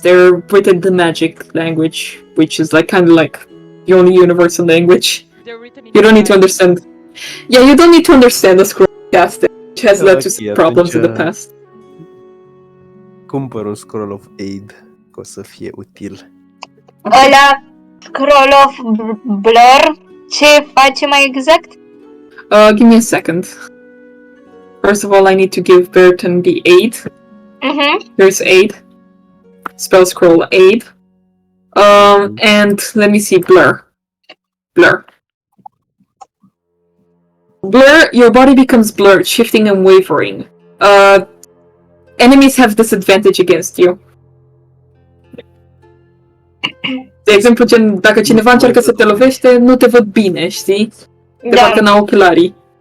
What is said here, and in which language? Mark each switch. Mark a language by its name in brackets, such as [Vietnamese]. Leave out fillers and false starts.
[English] They're written in the magic language, which is like kind of like the only universal language. You don't need to understand. Yeah, you don't need to understand the scroll casting, which has led to some problems in the past. [Romanian] Cumpăr un scroll of aid, că o să fie util. Ăla, Scroll of Blur, ce face mai exact? [English] Give me a second. First of all, I need to give Burton the aid. There's aid. Spell scroll aid. And let me see, blur. Blur, your body becomes blurred, shifting and wavering. Enemies have disadvantage against you. [Romanian] De exemplu, dacă cineva încearcă să te lovește, nu te văd bine, știi? Te facă în ochelarii.